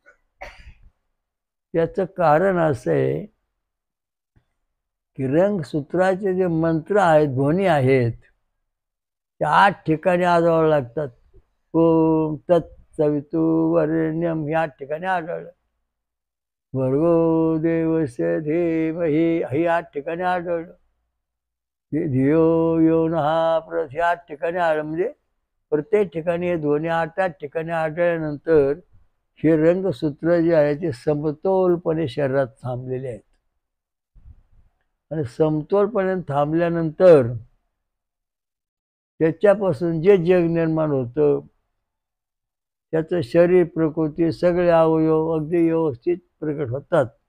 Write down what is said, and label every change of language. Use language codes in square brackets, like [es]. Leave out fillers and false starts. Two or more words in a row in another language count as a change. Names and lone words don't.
[mr] याचं कारण असं आहे की रंगसूत्राचे जे मंत्र आहेत ध्वनी आहेत त्या 8 ठिकाणी आढळावं लागतात. [sa] ओम तत्सवितुर्वरेण्यम [mr] हे 8 ठिकाणी आढळलं. [sa] भर्गो देवस्य धीमहि [mr] हे 8 ठिकाणी आढळलं. [sa] धियो यो नः प्रचोदयात् [mr] हे 8 ठिकाणी आढळलं. म्हणजे प्रत्येक ठिकाणी हे ध्वनी 8 ठिकाणी आढळल्यानंतर हे रंगसूत्र जे आहे ते समतोलपणे शरीरात थांबलेले आहेत. आणि समतोलपणे थांबल्यानंतर त्याच्यापासून जे जग निर्माण होतं त्याचं शरीर प्रकृती सगळे अवयव अगदी व्यवस्थित प्रकट होतात.